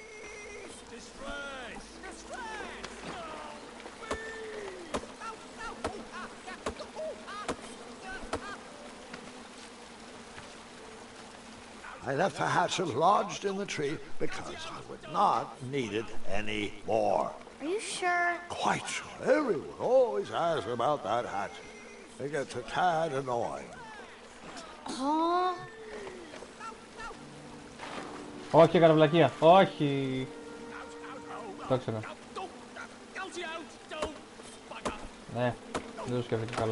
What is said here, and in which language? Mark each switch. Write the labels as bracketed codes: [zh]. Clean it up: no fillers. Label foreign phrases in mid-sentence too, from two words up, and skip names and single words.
[en] I left the hatchet lodged in the tree because I would not need it anymore. Are you sure? Quite sure. Everyone always asks about that hatchet. It gets a tad annoying. Oh. [el] Όχι, έκανα βλακεία. Όχι. Το ξέρω. Ναι, δεν το σκέφτηκα καλά.